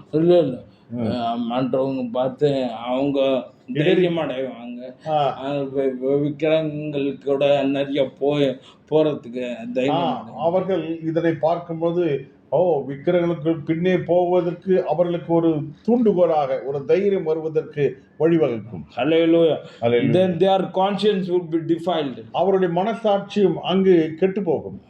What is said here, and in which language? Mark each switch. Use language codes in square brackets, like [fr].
[ta] இல்லை மற்றவங்க பார்த்து அவங்க தைரியம் அடைவாங்க. விக்கிரகங்களுக்கு கூட நிறைய போறதுக்கு தைரியம். அவர்கள் இதனை பார்க்கும்போது விக்கிரகங்களுக்கு பின்னே போவதற்கு அவர்களுக்கு ஒரு தூண்டுகோலாக ஒரு தைரியம் வருவதற்கு வழிவகுக்கும். [en] Hallelujah. Then their conscience would be defiled. [ta] அவருடைய மனசாட்சியும் அங்கு கெட்டு போகும்.